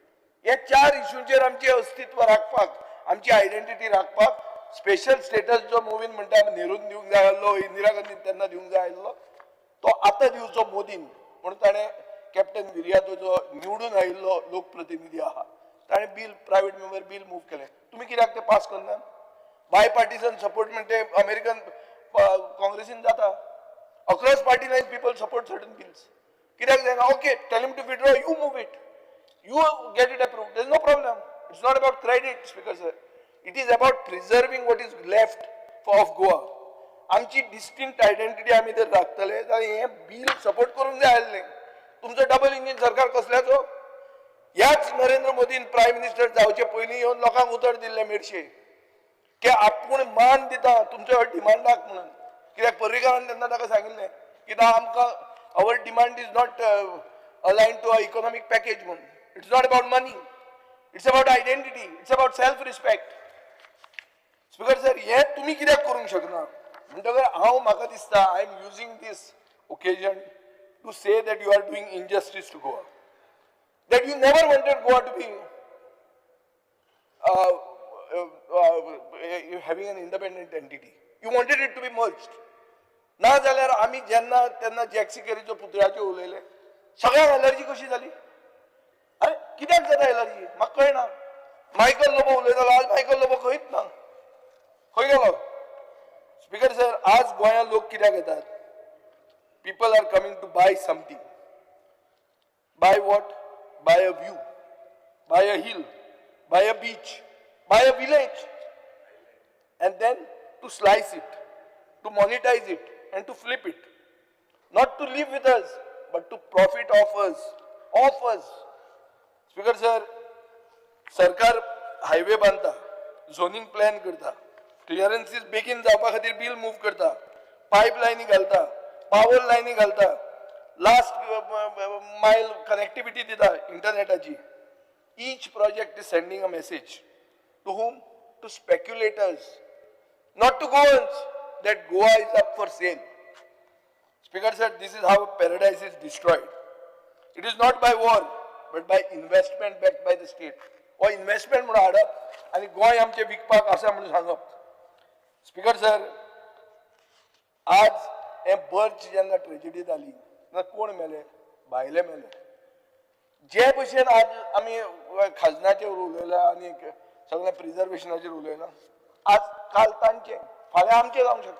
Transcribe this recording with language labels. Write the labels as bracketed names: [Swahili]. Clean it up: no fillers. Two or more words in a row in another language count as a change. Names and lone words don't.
[Konkani] हे 4 इश्यूचेर आमचे अस्तित्व राखपाक, आमची आयडेंटिटी राखपाक [English] special status [Konkani] जो मुवीन म्हणटा नेरून दिवंक जाय आसलो, इंदिरा गांधी तेन्ना दिवंक जाय आसलो, तो आतां दिवचो मोदीन म्हणून ताणें कॅप्टन विर्यादो जो निवडून आयिल्लो लोकप्रतिनिधी आहा ताणें [English] bill private member bill move [Konkani] केलें. तुमी कित्याक तें पास करना? [English] bipartisan support [Konkani] म्हणजे अमेरिकन काँग्रेसीन जाता. [English] Across party lines people support certain bills. [Konkani] कित्याक जायना? [English] Okay, tell him to withdraw, you move it, you get it approved. There is no problem. It's not about credit, Speaker sir. It is about preserving what is left of Goa. [Konkani] आमची [English] distinct identity [Konkani] आमी जर राखतले जाल्यार हे [English] bill support [Konkani] करूंक जाय आसलें. तुमचो [English] double engine [Konkani] सरकार कसल्याचो? ह्याच नरेंद्र मोदीन [English] prime minister [Konkani] जावचे पयलीं येवन लोकांक उतर दिल्ले मेडशे की आपूण मान दिता तुमच्या डिमांडाक म्हणून. कित्याक पर्रीकारान तेन्ना ताका सांगिल्लें कित्याक आमकां [English] our demand is not alien to a economic package [Konkani] म्हणून. [English] It's not about money. It's about identity. It's about self-respect. Speaker sir, [Konkani] हे तुम्ही कित्याक करूंक शकना? म्हणटगर हांव म्हाका दिसता [English] I am using this occasion to say that you are doing injustice to Goa. That you never wanted Goa to be having an independent entity. You wanted it to be merged. [Konkani] ना जाल्यार आमी जेन्ना तेन्ना जॅक्सी केरीचो पुतळ्याचेर उलयले सगळ्यांक एलर्जी कशी जाली? अरे कित्याक जाता एलर्जी? म्हाका कळना. मायकल लोबो उलयतालो, आज मायकल लोबो खंयच ना. खंय गेलो? [English] speaker sir, [Konkani] आज गोंयांत लोक कित्याक येतात? [English] People are coming to buy something. Buy what? Buy a view, buy a hill, buy a beach, buy a village, and then to slice it, to monetize it, and to flip it. Not to live with us, but to profit off us. Off us. speaker sir, [Konkani] सरकार हायवे बांधता, [English] zoning plan [Konkani] करता, क्लिअरन्सीस बेगीन जावपा खातीर बिल मूव करता, पायपलायनी घालता, पावर लायनी घालता, [English] last mile connectivity [Konkani] दिता इंटरनेटाची. [English] Each project is sending a message. To whom? To speculators. Not to Goans, that Goa is up for sale. Speaker sir, this is how paradise is destroyed. It is not by war, but by investment backed by the state. Or investment [Konkani] म्हणून हाडप आणि गोंय आमचे विकपाक आसा म्हणून सांगप. [English] speaker sir, [Konkani] आज हे बर्च जेन्ना ट्रेजिडी जाली तेन्ना कोण मेले? भायले मेले. जे भशेन आज आमी खाजनाचेर उलयला आनी सगळ्या प्रिजर्वेशनाचेर उलयला, आज काल तांचे फाल्यां आमचे जावंक शकता.